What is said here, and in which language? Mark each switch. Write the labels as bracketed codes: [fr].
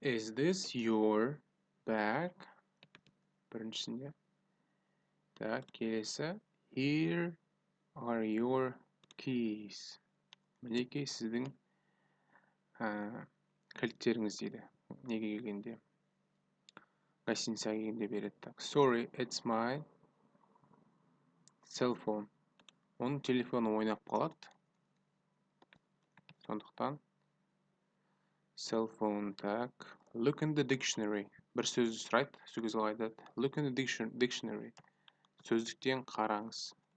[en] Is this your bag? [kk] Біріншісінде. [en] Так, [kk] келесі. [en] Here are your keys. [kk] Мінекей сіздің кілттеріңіз дейді. Неге келгенде? Гостиницаға келгенде береді. [en] Так, sorry, it's my cell phone. [kk] Оның телефоны ойнап қалады. Сондықтан cell phone, так. [en] Look in the dictionary. [kk] Бір сөзді сұрайды, сөз қалай айтады. [en] Look in the dictionary. [kk] Сөздіктен қараңыз.